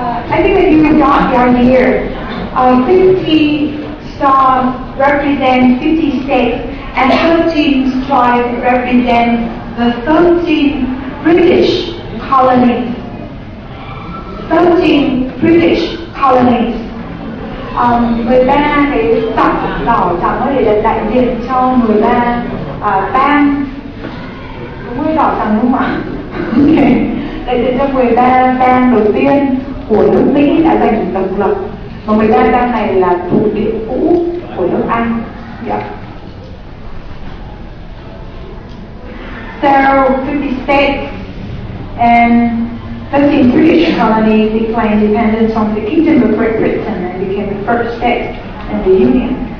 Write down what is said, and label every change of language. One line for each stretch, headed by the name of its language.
English: I think that you got the idea. 50 stars represent 50 states, and 13 stripes represent the 13 British colonies. 13 British colonies.
Vietnamese: 13 cái dọc đỏ trắng đó để đại diện cho 13 bang. Đúng rồi, đỏ trắng đúng không ạ? Okay. Đại diện cho 13 bang đầu tiên của nước Mỹ đã giành độc lập, và 13 bang này là thuộc địa cũ của nước Anh.
English: Yeah. So 50 states and 13 British colonies declared independence from the Kingdom of Great Britain and became the first state in the Union.